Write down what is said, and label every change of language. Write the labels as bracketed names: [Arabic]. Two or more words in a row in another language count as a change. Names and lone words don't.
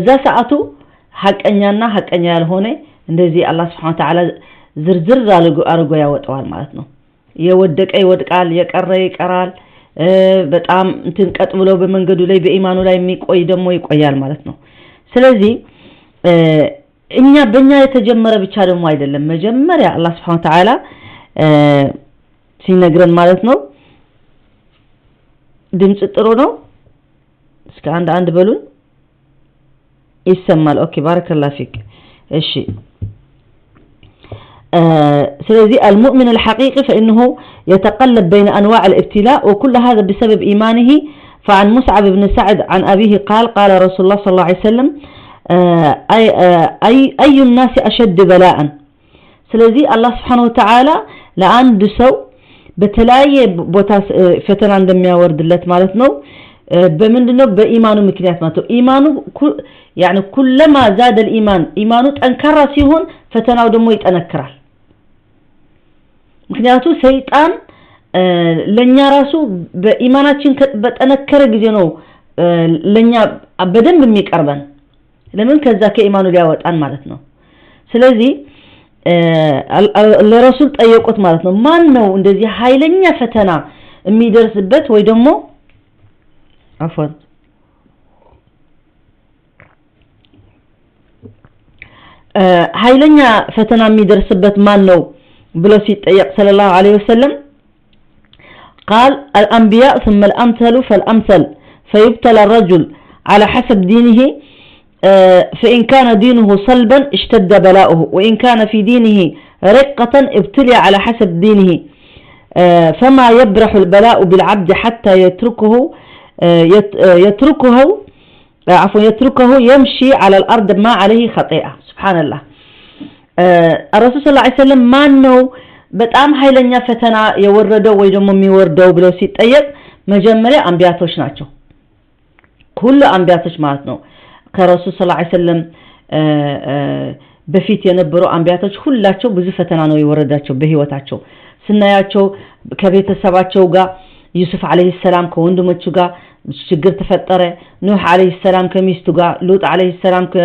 [Amharic] ሰዓቱ ሐቀኛና ሐቀኛ ያልሆነ እንደዚህ አላህ [Arabic] سبحانه وتعالى [Amharic] ዝርዝር አርጎ ያወጣዋል ማለት ነው የወደቀ ይወድቃል የቀረ ይቀራል በጣም እንትን ቀጥ ብሎ በመንገዱ ላይ በኢማኑ ላይ የሚቆይ ደግሞ ይቆያል ማለት ነው ስለዚህ በእኛ የተጀመረ ብቻ ደግሞ አይደለም መጀመሪያ አላህ [Arabic] سبحانه وتعالى [Amharic] ሲነግረን ማለት ነው ድምጽ ጥሩ ነው እስከ አንድ በሉን ይሰማል ኦኬ [Arabic] بارك الله فيك [Amharic] እሺ ስለዚህ [Arabic] المؤمن الحقيقي فإنه يتقلب بين أنواع الابتلاء وكل هذا بسبب إيمانه فعن مصعب بن سعد عن أبيه قال رسول الله صلى الله عليه وسلم أي الناس أشد بلاء [Amharic] ስለዚህ አላህ [Arabic] سبحانه وتعالى [Amharic] ለአንድ ሰው በተለያየ ቦታ ፈተና እንደሚያወርድለት ማለት ነው በምንድነው በኢማኑ ምክንያት ማለት ነው ኢማኑ [Arabic] يعني كلما زاد الإيمان [Amharic] ኢማኑ ጠንካራ ሲሆን ፈተናው ደግሞ ይጠነክራል ምክንያቱም ሰይጣን ለኛ ራሱ በኢማናችን በጠነከረ ጊዜ ነው ለኛ በደንብ የሚቀርበን ለምን ከዛ ከኢማኑ ሊያወጣን ማለት ነው ስለዚህ ለረሱል ጠየቁት ማለት ነው ማን ነው እንደዚህ ኃይለኛ ፈተና የሚደርስበት ወይ ደግሞ አፈን ኃይለኛ ፈተና የሚደርስበት ማን ነው ብሎ ሲጠየቅ [Arabic] صلى الله عليه وسلم قال الأنبياء ثم الأمثل فالأمثل فيبتلى الرجل على حسب دينه فإن كان دينه صلبا اشتد بلاؤه وإن كان في دينه رقة ابتلي على حسب دينه فما يبرح البلاء بالعبد حتى يتركه يمشي على الأرض ما عليه خطيئة سبحان الله الرسول صلى الله عليه وسلم ما أنه [Amharic] በጣም ኃይለኛ ፈተና የወረደው ወይ ደግሞ የሚወርደው ብለው ሲጠየቅ መጀመሪያ አንቢያቶች ናቸው ሁሉ አንቢያቶች ማለት ነው ከረሱል [Arabic] صلى الله عليه وسلم [Amharic] በፊት የነበሩ አንቢያቶች ሁላቸው ብዙ ፈተና ነው የወረዳቸው በህይወታቸው ስናያቸው ከቤተሰባቸው ጋር ዩሱፍ [Arabic] عليه السلام [Amharic] ከወንድሞቹ ጋር ችግር ተፈጠረ ኑህ [Arabic] عليه السلام [Amharic] ከሚስቱ ጋር ሉጥ [Arabic] عليه السلام